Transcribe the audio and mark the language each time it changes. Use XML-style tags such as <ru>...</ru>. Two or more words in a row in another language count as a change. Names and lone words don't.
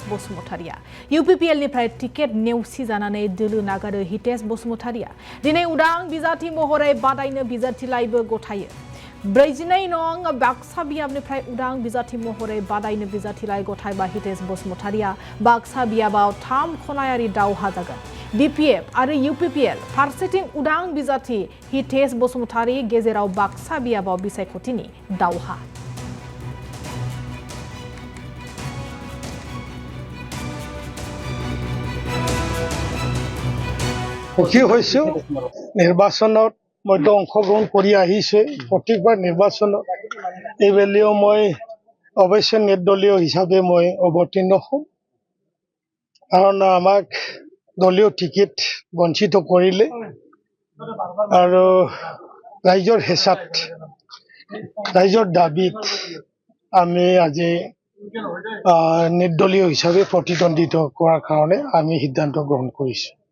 <brx>बसुमतारिया UPPL निफ्राय टिकेट नेवसि जानानै दोलो नागारो हितेश बसुमतारिया दिनै उदां बिजाथि महरै बादायनो बिजाथिलाइबो गथायो 42 नं बाक्सा बियाबनिफ्राय उदां बिजाथि महरै बादायनो बिजाथिलाइ गथायबा हितेश बसुमतारिया बाक्सा बियाबाव 3 खनायारि दावहा जागोन BPF आरो UPPL फारसेथिं उदां बिजाथि हितेश बसुमतारी गेजेराव बाक्सा बियाबाव बिसायख'थिनि दावहा</brx> <as>সুখী হৈছো নিৰ্বাচনত মধ্য অংশগ্ৰহণ কৰি আহিছে প্ৰত্যেকবাৰ নিৰ্বাচনত এইবেলিও মই অৱশ্যে নিৰ্দলীয় হিচাপে মই অৱতীৰ্ণ হ'ম কাৰণ আমাক দলীয় টিকেট বঞ্চিত কৰিলে আৰু ৰাইজৰ হেঁচাত ৰাইজৰ দাবীত আমি আজি নিৰ্দলীয় হিচাপে প্ৰতিদ্বন্দ্বিতা কৰাৰ কাৰণে আমি সিদ্ধান্ত গ্ৰহণ কৰিছো</as>